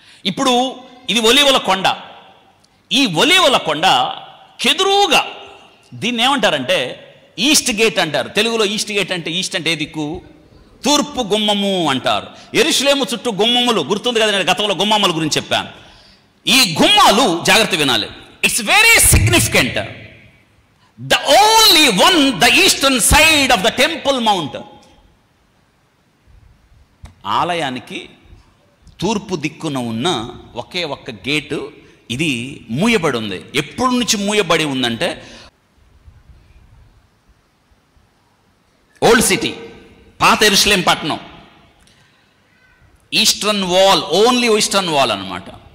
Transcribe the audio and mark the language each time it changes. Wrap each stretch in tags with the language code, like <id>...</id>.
<te>ఇప్పుడు ఇది ఒలీవల కొండ. ఈ ఒలీవల కొండ కెదురుగా దీన్ని ఏమంటారంటే ఈస్ట్ గేట్ అంటారు. తెలుగులో ఈస్ట్ గేట్ అంటే, ఈస్ట్ అంటే ఏ దిక్కు? తూర్పు గుమ్మము అంటారు. యెరూషలేము చుట్టూ గుమ్మములు గుర్తుంది కదా, నేను గతంలో గుమ్మముల గురించి చెప్పాను. ఈ గుమ్మాలు జాగ్రత్త వినాలి.</te> <en>It's very significant. The only one, the eastern side of the temple mount.</en> <te>ఆలయానికి తూర్పు దిక్కున ఉన్న ఒకే ఒక్క గేటు ఇది మూయబడి ఉంది. ఎప్పటి నుంచి మూయబడి ఉందంటే, ఓల్డ్ సిటీ, పాత యెరూషలేం పట్టణం, eastern wall,</te> <en>only eastern wall</en> <te>అన్నమాట.</te>